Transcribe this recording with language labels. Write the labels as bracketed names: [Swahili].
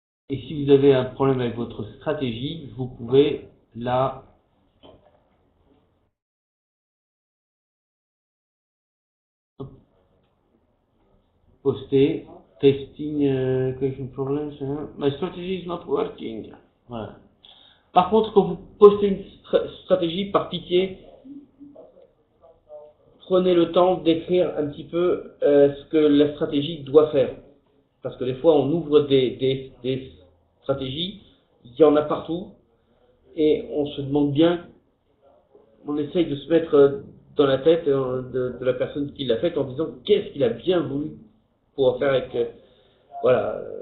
[French] Et si vous avez un problème avec votre stratégie, vous pouvez la poster. [English] Testing question problems. My strategy is not working. [French] Voilà. Par contre, quand vous postez une stratégie, par pitié, prenez le temps d'écrire un petit peu ce que la stratégie doit faire. Parce que des fois, on ouvre des stratégies, il y en a partout, et on se demande bien, on essaye de se mettre dans la tête de la personne qui l'a faite en disant qu'est-ce qu'il a bien voulu pour faire avec... voilà.